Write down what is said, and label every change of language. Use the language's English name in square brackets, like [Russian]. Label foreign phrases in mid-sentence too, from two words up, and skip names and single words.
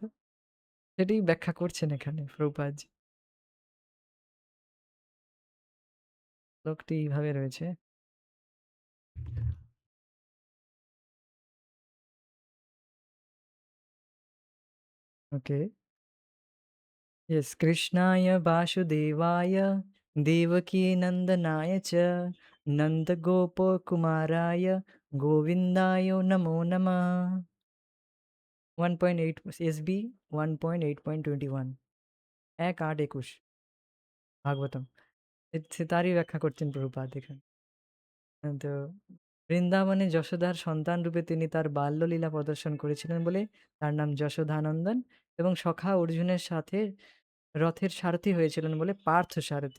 [Bangla] সেটি ব্যাখ্যা করছেন এখানে প্রভুপাদজি। শ্লোকটি এইভাবে রয়েছে। ওকে। [Sanskrit] यस कृष्णाय वासुदेवाय देवकीनन्दनाय च नन्दगोपकुमाराय गोविन्दाय नमो नमः। [Bangla] 1.8 एसबी 1.8.21 ১, ৮, ২১ ভাগবতম। তারই ব্যাখ্যা করছেন প্রভুপাদ এখানে। তো বৃন্দাবনে যশোদার সন্তান রূপে তিনি তার বাল্যলীলা প্রদর্শন করেছিলেন বলে তার নাম যশোদানন্দন এবং সখা অর্জুনের সাথে রথের সারথি হয়েছিলেন বলে পার্থ সারথি।